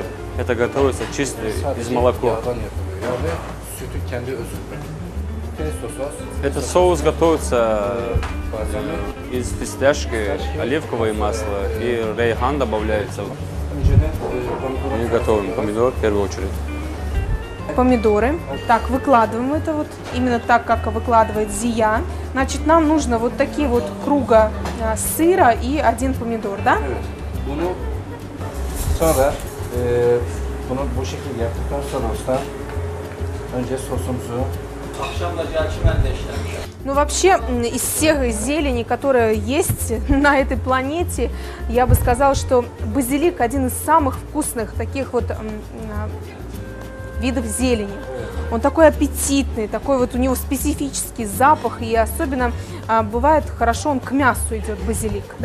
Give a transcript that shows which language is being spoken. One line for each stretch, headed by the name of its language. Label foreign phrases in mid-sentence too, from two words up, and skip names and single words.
Russian: Это готовится чисто из молока. Это соус готовится из фисташки, оливковое масло и рейхан добавляется. Мы готовим помидор в первую очередь. Помидоры. Так, выкладываем это вот именно так, как выкладывает Зия. Значит, нам нужно вот такие вот круга сыра и один помидор, да?
Turkish: Bunu bu şekilde yaptıktan sonra usta önce sosumuzu.
Russian: Ну, вообще, из всех зелени, которые есть на этой планете, я бы сказала, что базилик один из самых вкусных таких вот видов зелени. Он такой аппетитный, такой вот у него специфический запах, и особенно бывает хорошо он к мясу идет, базилик, да?